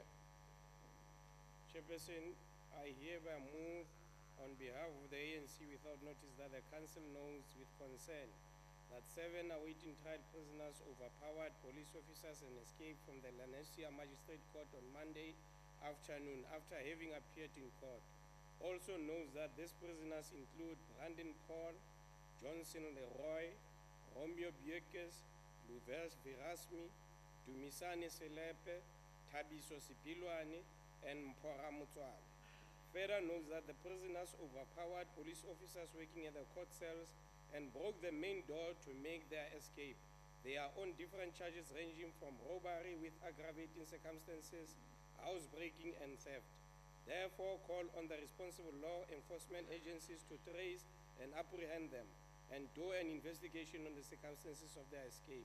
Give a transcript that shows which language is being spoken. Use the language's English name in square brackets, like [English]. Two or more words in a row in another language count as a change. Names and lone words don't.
[English] Chairperson, I hereby move on behalf of the ANC without notice that the Council knows with concern that 7 awaiting trial prisoners overpowered police officers and escaped from the Lenasia Magistrate Court on Monday afternoon after having appeared in court. Also knows that these prisoners include Brandon Paul, Johnson Leroy, Romeo Biekes, Luvers Virasmi, Dumisane Selepe, Tabiso Sipilwane, and Mpora Mutswane. Further knows that the prisoners overpowered police officers working at the court cells and broke the main door to make their escape. They are on different charges ranging from robbery with aggravating circumstances, housebreaking, and theft. Therefore, call on the responsible law enforcement agencies to trace and apprehend them and do an investigation on the circumstances of their escape.